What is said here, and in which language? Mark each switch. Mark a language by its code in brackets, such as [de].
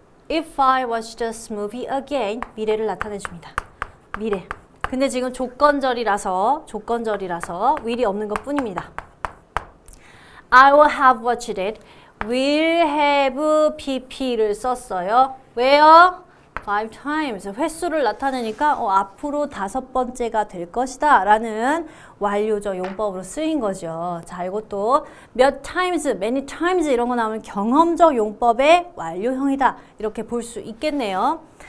[en] If I watch this movie again [ko] 미래를 나타내 줍니다. 미래. 근데 지금 조건절이라서 will이 없는 것 뿐입니다. [en] I will have watched it. [ko] will have pp를 썼어요. 왜요? [en] 5 times. [ko] 횟수를 나타내니까 앞으로 5번째가 될 것이다 라는 완료적 용법으로 쓰인 거죠. 자, 이것도 몇 times, [en] many times [ko] 이런 거 나오면 경험적 용법의 완료형이다. 이렇게 볼 수 있겠네요.